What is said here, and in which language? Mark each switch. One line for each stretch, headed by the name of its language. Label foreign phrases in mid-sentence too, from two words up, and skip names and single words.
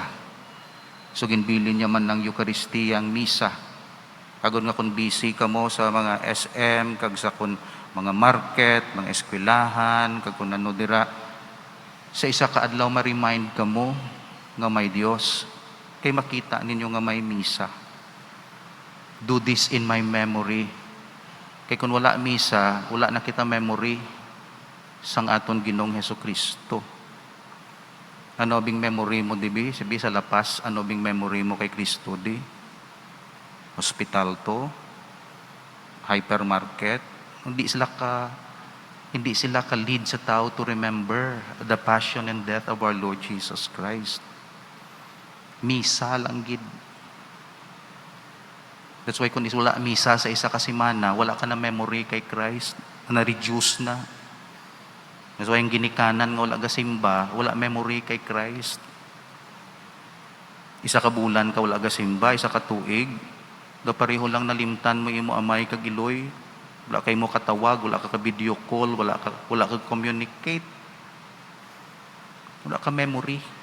Hiligaynon: So ginbilin niya man ng Eucharistia ang misa. Agad nga kung busy ka mo sa mga SM, kag sa kung mga market, mga eskwelahan, kag kung ano dira, sa isa ka adlaw ma-remind ka mo nga may Dios, kay makita ninyo nga may misa.
English: Do this in my memory.
Hiligaynon: Kay kung wala misa, wala na kita memory sang aton Ginoong Hesukristo. Ano bing memory mo dibi? Sabi sa lapas, ano bing memory mo kay Kristo di?
English: Hospital to, hypermarket,
Hiligaynon: hindi sila ka lead sa tao
English: to remember the passion and death of our Lord Jesus Christ.
Hiligaynon: Misa lang gid.
English: That's why
Hiligaynon: kung wala misa sa isa ka semana, wala ka na memory kay Christ, na-reduce na.
English: That's why
Hiligaynon: yung ginikanan nga wala ka simba, wala memory kay Christ. Isa ka bulan ka wala ka simba, isa ka tuig, pareho lang nalimtan mo imo amay kag iloy, wala kay mo katawag, wala ka
English: video call,
Hiligaynon: wala ka communicate, wala ka memory.